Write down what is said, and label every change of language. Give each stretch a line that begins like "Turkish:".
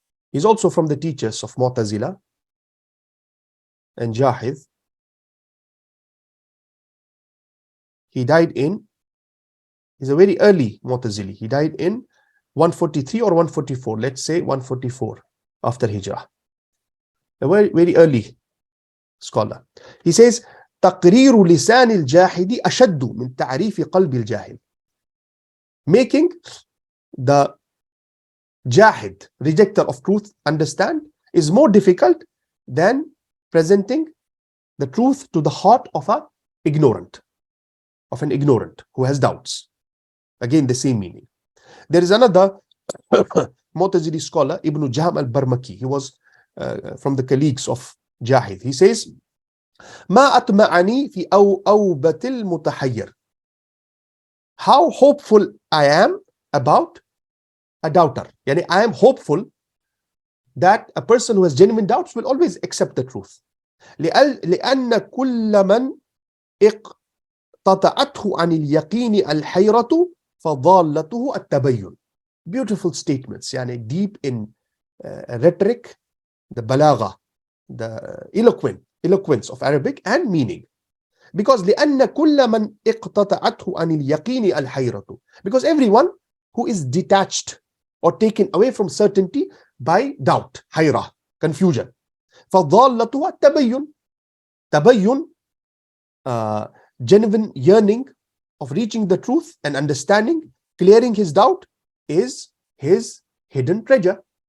English: He's also from the teachers of Mu'tazila and Jahid. He died he's a very early Mu'tazili. He died in 143 or 144. Let's say 144 after Hijrah. A very, very early scholar. He says,
Arabic: تقرير لسان الجاحد أشد من تعريف قلب الجاهل.
English: Making the Jahid, rejecter of truth, understand is more difficult than presenting the truth to the heart of an ignorant who has doubts. Again, the same meaning. There is another Mu'tazili scholar, Ibn Jahm al-Barmaki. He was from the colleagues of Jahid. He says,
Arabic: ما أطمعني في أوبة المتحير.
English: How hopeful I am about a doubter. Yani I am hopeful that a person who has genuine doubts will always accept the truth.
Arabic: لأن كل من اقتطعته عن اليقين الحيرة فضالته التبين.
English: Beautiful statements, yani deep in rhetoric, the balagha, the eloquence of Arabic and meaning. Because
Arabic: لأن كل من اقتطعته عن اليقين الحيرة.
English: Because everyone who is detached or taken away from certainty by doubt, hayra, confusion.
Arabic: فضالته التبين.
English: Tabayyun, genuine yearning of reaching the truth and understanding, clearing his doubt, is his hidden treasure.